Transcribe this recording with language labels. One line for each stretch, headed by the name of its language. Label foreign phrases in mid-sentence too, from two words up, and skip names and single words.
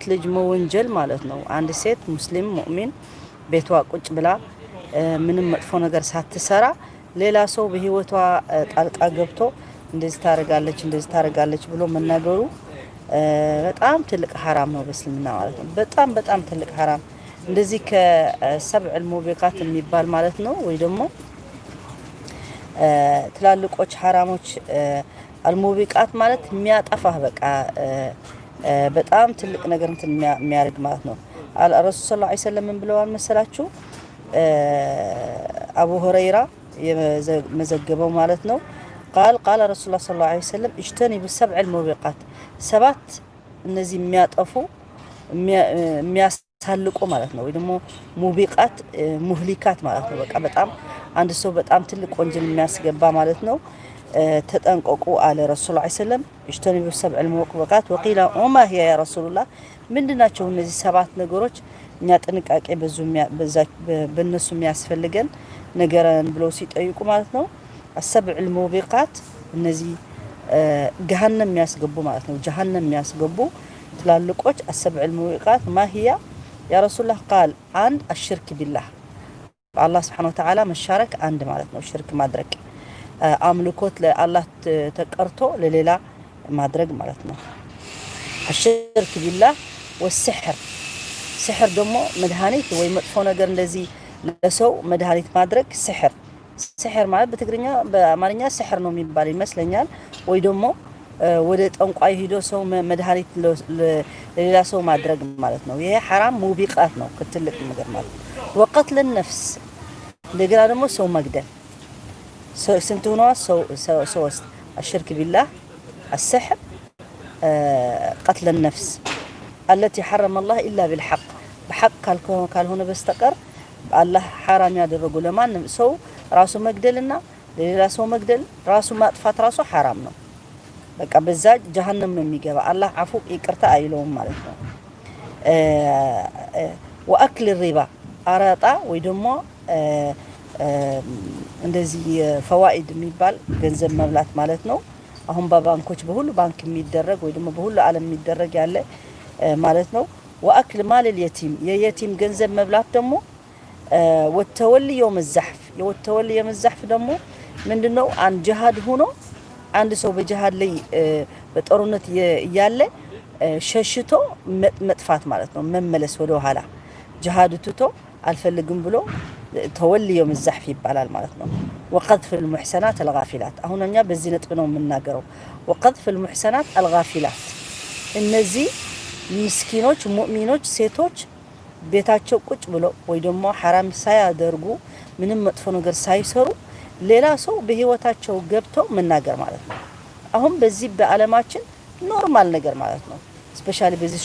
Amharic: ልጅ መወንጀል ማለት ነው። አንድ ሴት ሙስሊም ሙእሚን ቤቷ ቁጭ ብላ ምንም መጥፎ ነገር ሳትሰራ ሌላ ሰው በህይወቷ ጣልቃ ገብቶ እንደዚህ ታረጋለች ብሎ መናገሩ በጣም ትልቅ حرام ነው በእስልምና ማለት ነው። በጣም ትልቅ حرام እንደዚህ
Arabic: السبع الموبقات
Amharic: የሚባል ማለት ነው። ወይ ደግሞ ትላልቆች
Arabic: حرامዎች الموبقات
Amharic: ማለት የሚያጠፋህ በቃ በጣም ትልቅ ነገር እንትን የሚያርግ ማለት ነው።
Arabic: الرسول صلى الله عليه وسلم
Amharic: ምን ብለዋል መሰላችሁ? አቡ ሁረይራ የመዘገበው ማለት ነው።
Arabic: قال رسول الله صلى الله عليه وسلم اجتنبوا السبع الموبقات
Amharic: ሰባት እነዚህ የሚያጠፉ የሚያሳልቁ ማለት ነው። ወይ ደግሞ
Arabic: موبقات مهلكات
Amharic: ማለት ነው። በቃ በጣም አንድ ሰው በጣም ትልቅ ወንጀል የሚያስገባ ማለት ነው። ተጠንቀቁ አለ
Arabic: رسول صلى الله عليه وسلم። اجتنبوا السبع الموبقات وقيل وما هي يا رسول الله
Amharic: ምንድናቸው እነዚህ ሰባት ነገሮች እኛ ጥንቃቄ በእነሱ የሚያስፈልገን ነገርን ብለው ሲጠይቁ ማለት ነው።
Arabic: السبع الموبقات
Amharic: እነዚህ جهنم የሚያስገቡ ማለት ነው። جهنم የሚያስገቡ ትላልቆች
Arabic: السبع الموبقات ما هي يا رسول الله قال
Amharic: አንድ
Arabic: الشرك بالله الله سبحانه وتعالى
Amharic: መሻረክ አንድ ማለት ነው። ሽርክ ማድረግ አምልኮት ለአላህ ተቀርቶ ለሌላ ማድረግ ማለት ነው።
Arabic: الشرك بالله والسحر
Amharic: سحر ደግሞ መድሃኒት ወይ መጥፎ ነገር እንደዚህ ለሰው መድሃኒት ማድረግ سحر ማለት በትግርኛ በአማርኛ سحر ነው የሚባል ይመስለኛል። ወይ ደግሞ ወደ ጠንቋይ ሄዶ ሰው መድሃኒት ለሌላ ሰው ማድረግ ማለት ነው። ይሄ
Arabic: حرام موبقات
Amharic: ነው ከትልቅ ነገር ማለት ነው።
Arabic: وقتل النفس
Amharic: እንደገና ደግሞ ሰው መግደል ስንት ሆነዋ ሶስት
Arabic: الشرك بالله السحر قتل النفس التي حرم الله إلا بالحق بحق
Amharic: ካልሆነ በስተቀር
Arabic: الله حرام
Amharic: ያደረገው ለማንም ሰው ራሱ መግደልና ለሌላ ሰው መግደል ራሱ ማጥፋት ራሱ حرام ነው። በቃ በዛ جهنم ነው የሚገባ።
Arabic: الله عفو
Amharic: ይቅርታ አይለውም ማለት ነው።
Arabic: وأكل الربا
Amharic: አራጣ ወይ ደግሞ እንደዚህ ፈዋኢድ የሚባል ገንዘብ መብላት ማለት ነው። አሁን በባንኮች በሁሉ ባንክ የሚደረግ ወይ ደግሞ በሁሉ ዓለም የሚደረግ ያለ ማለት ነው።
Arabic: وأكل مال اليتيم
Amharic: የየቲም ገንዘብ መብላት ደግሞ
Arabic: والتولي يوم الزحف
Amharic: የወተወል يوم الزحف ደግሞ ምንድነው? አንድ ጂሃድ ሆኖ አንድ ሰው በጂሃድ ላይ በጦርነት ያለ ሸሽቶ መጥፋት ማለት ነው። መመለስ ወደ ኋላ ጂሃድ ትቶ አልፈልግም ብሎ
Arabic: تولي يوم الزحف
Amharic: ይባላል ማለት ነው።
Arabic: وقذف المحسنات الغافلات
Amharic: አሁን እኛ በዚህ ነጥብ ነው የምናገረው።
Arabic: وقذف المحسنات الغافلات
Amharic: እነዚህ ምስኪኖች ሙእሚኖች ሴቶች ቤታቸው ቁጭ ብለው ወይ ደግሞ حرام ሳያደርጉ ምንም መጥፎ ነገር ሳይሰሩ ሌላ ሰው በህይወታቸው ገብተው መናገር ማለት ነው። አሁን በዚህ በዓለማችን ኖርማል ነገር ማለት ነው። ስፔሻሊ በዚህ